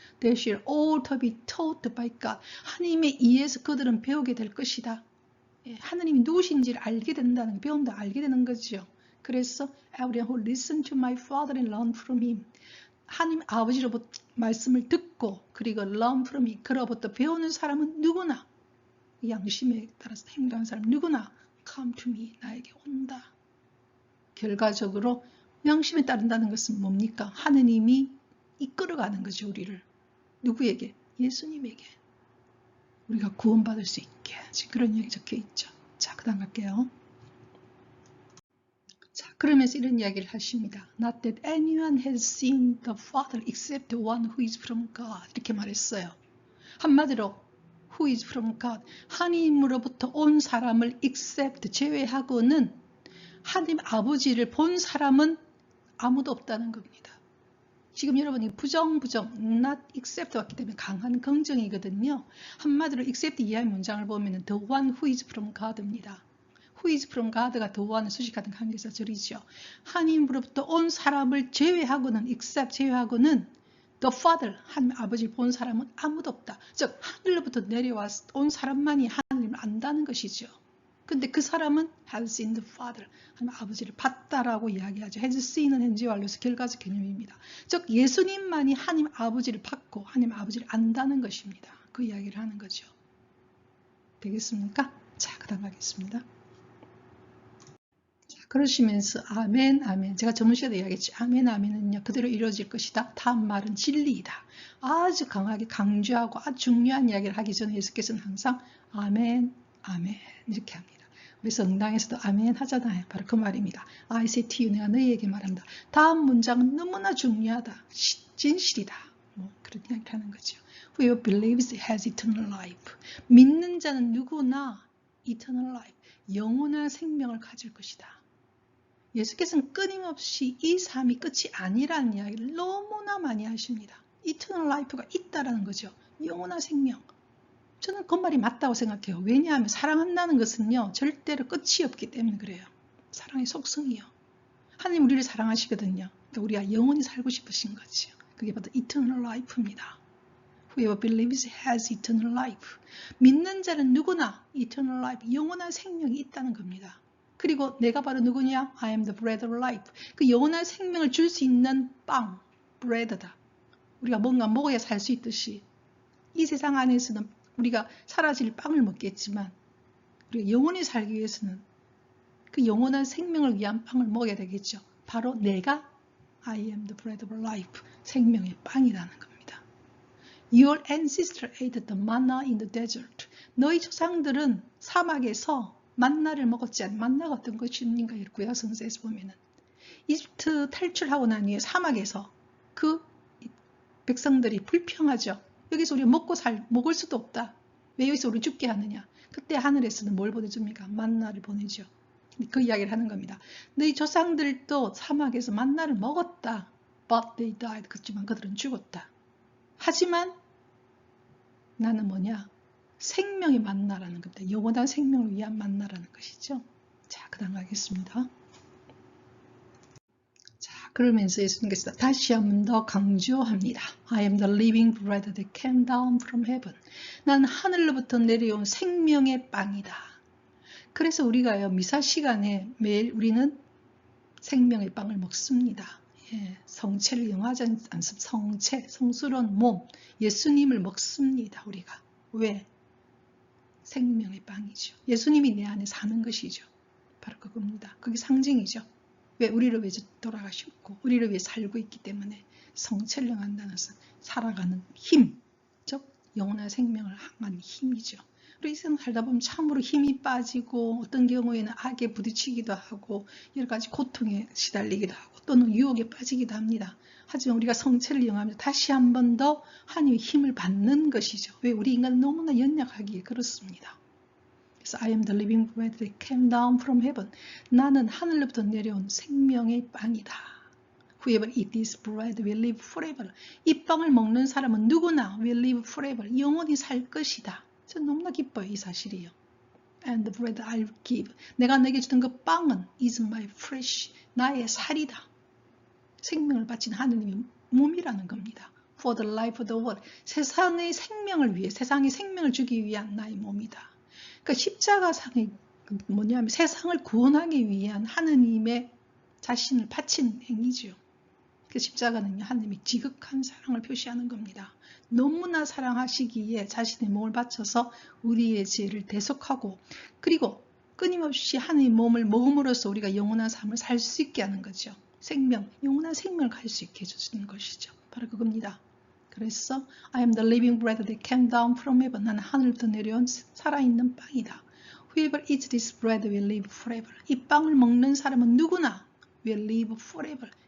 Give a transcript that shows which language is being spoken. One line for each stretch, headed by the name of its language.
English: They shall all be taught by God.
Korean: 하나님에 의해서 그들은 배우게 될 것이다. 하나님이 누구신지를 알게 된다는, 배운다 알게 되는 거죠. 그래서
English: everyone who listen to my father and learn from him.
Korean: 하나님 아버지로부터 말씀을 듣고 그리고
English: learn from him.
Korean: 그로부터 배우는 사람은 누구나 양심에 따라서 행동하는 사람 누구나
English: come to me.
Korean: 나에게 온다. 결과적으로 양심에 따른다는 것은 뭡니까? 하느님이 이끌어가는 거죠. 우리를. 누구에게? 예수님에게. 우리가 구원받을 수 있게. 지금 그런 얘기 적혀 있죠. 자, 그 다음 갈게요. 자, 그러면서 이런 이야기를 하십니다.
English: Not that anyone has seen the Father except one who is from God.
Korean: 이렇게 말했어요. 한마디로
English: who is from God.
Korean: 하나님으로부터 온 사람을 except 제외하고는 하나님 아버지를 본 사람은 아무도 없다는 겁니다. 지금 여러분이 부정, not except 왔기 때문에 강한 긍정이거든요. 한마디로
English: except
Korean: 이하의 문장을 보면
English: the one who is from God입니다. who is from God가 the one을
Korean: 수식하는 관계사절이죠. 하나님으로부터 온 사람을 제외하고는 except 제외하고는 the Father, 하나님 아버지를 본 사람은 아무도 없다. 즉 하늘로부터 내려와 온 사람만이 하나님을 안다는 것이죠. 근데 그 사람은
English: has seen the Father,
Korean: 하나님 아버지를 봤다라고 이야기하죠.
English: has seen
Korean: 은 현재 완료에서 결과적 개념입니다. 즉 예수님만이 하나님 아버지를 봤고 하나님 아버지를 안다는 것입니다. 그 이야기를 하는 거죠. 되겠습니까? 자, 그 다음 가겠습니다. 자, 그러시면서 아멘, 아멘. 제가 저번 시간에 이야기했죠. 아멘, 아멘은요 그대로 이루어질 것이다. 다음 말은 진리이다. 아주 강하게 강조하고 아주 중요한 이야기를 하기 전에 예수께서는 항상 아멘, 아멘 이렇게 합니다. 우리 성당에서도 아멘 하잖아요. 바로 그 말입니다.
English: I say to you,
Korean: 내가 너희에게 말한다. 다음 문장은 너무나 중요하다. 진실이다. 뭐 그런 이야기를 하는 거죠.
English: Whoever believes has eternal life.
Korean: 믿는 자는 누구나
English: eternal life,
Korean: 영원한 생명을 가질 것이다. 예수께서는 끊임없이 이 삶이 끝이 아니라는 이야기를 너무나 많이 하십니다.
English: eternal life
Korean: 가 있다라는 거죠. 영원한 생명. 저는 그 말이 맞다고 생각해요. 왜냐하면 사랑한다는 것은요, 절대로 끝이 없기 때문에 그래요. 사랑의 속성이요. 하나님 우리를 사랑하시거든요. 그러니까 우리가 영원히 살고 싶으신 거죠. 그게 바로
English: eternal life
Korean: 입니다.
English: Whoever believes has eternal life.
Korean: 믿는 자는 누구나
English: eternal life,
Korean: 영원한 생명이 있다는 겁니다. 그리고 내가 바로 누구냐?
English: I am the bread of life.
Korean: 그 영원한 생명을 줄 수 있는 빵, bread다. 우리가 뭔가 먹어야 살 수 있듯이 이 세상 안에서는 우리가 사라질 빵을 먹겠지만 우리가 영원히 살기 위해서는 그 영원한 생명을 위한 빵을 먹어야 되겠죠. 바로 내가
English: I am the bread of life,
Korean: 생명의 빵이라는 겁니다.
English: Your ancestor ate the manna in the desert.
Korean: 너희 조상들은 사막에서 만나를 먹었지 않. 만나가 어떤 것인가 있고요. 성서에서 보면은 이집트 탈출하고 난 후에 사막에서 그 백성들이 불평하죠. 여기서 우리 먹을 수도 없다. 왜 여기서 우리 죽게 하느냐. 그때 하늘에서는 뭘 보내줍니까? 만나를 보내죠. 그 이야기를 하는 겁니다. 너희 조상들도 사막에서 만나를 먹었다.
English: But they died.
Korean: 그렇지만 그들은 죽었다. 하지만 나는 뭐냐? 생명의 만나라는 겁니다. 영원한 생명을 위한 만나라는 것이죠. 자, 그 다음 가겠습니다. 자, 그러면서 예수님께서 다시 한 번 더 강조합니다.
English: I am the living bread that came down from heaven.
Korean: 난 하늘로부터 내려온 생명의 빵이다. 그래서 우리가요, 미사 시간에 매일 우리는 생명의 빵을 먹습니다. 예, 성체를 영하지 않습니다. 성체, 성스러운 몸, 예수님을 먹습니다. 우리가. 왜? 생명의 빵이죠. 예수님이 내 안에 사는 것이죠. 바로 그겁니다. 그게 상징이죠. 왜? 우리를 위해 돌아가셨고 우리를 위해 살고 있기 때문에 성체를 영한다는 것은 살아가는 힘, 즉 영원한 생명을 향한 힘이죠. 우리 이 세상 살다 보면 참으로 힘이 빠지고 어떤 경우에는 악에 부딪히기도 하고 여러 가지 고통에 시달리기도 하고 또는 유혹에 빠지기도 합니다. 하지만 우리가 성체를 영하면서 다시 한 번 더 하나님의 힘을 받는 것이죠. 왜? 우리 인간은 너무나 연약하기에 그렇습니다. 그래서
English: I am the living bread that came down from heaven.
Korean: 나는 하늘로부터 내려온 생명의 빵이다.
English: Whoever eat this bread will live forever.
Korean: 이 빵을 먹는 사람은 누구나
English: will live forever.
Korean: 영원히 살 것이다. 저는 너무나 기뻐요. 이 사실이요.
English: And the bread I give.
Korean: 내가 내게 주던 그 빵은
English: is my flesh.
Korean: 나의 살이다. 생명을 바친 하느님의 몸이라는 겁니다.
English: For the life of the world.
Korean: 세상의 생명을 위해, 세상의 생명을 주기 위한 나의 몸이다. 그러니까 십자가상이 뭐냐면 세상을 구원하기 위한 하느님의 자신을 바친 행위죠. 그 십자가는 하느님의 지극한 사랑을 표시하는 겁니다. 너무나 사랑하시기에 자신의 몸을 바쳐서 우리의 죄를 대속하고 그리고 끊임없이 하느님의 몸을 먹음으로써 우리가 영원한 삶을 살 수 있게 하는 거죠. 생명, 영원한 생명을 갈 수 있게 해주시는 것이죠. 바로 그겁니다. 그래서
English: I am the living bread that came down from heaven.
Korean: 나는 하늘부터 내려온 살아있는 빵이다.
English: Whoever eats this bread will live forever.
Korean: 이 빵을 먹는 사람은 누구나
English: will live forever.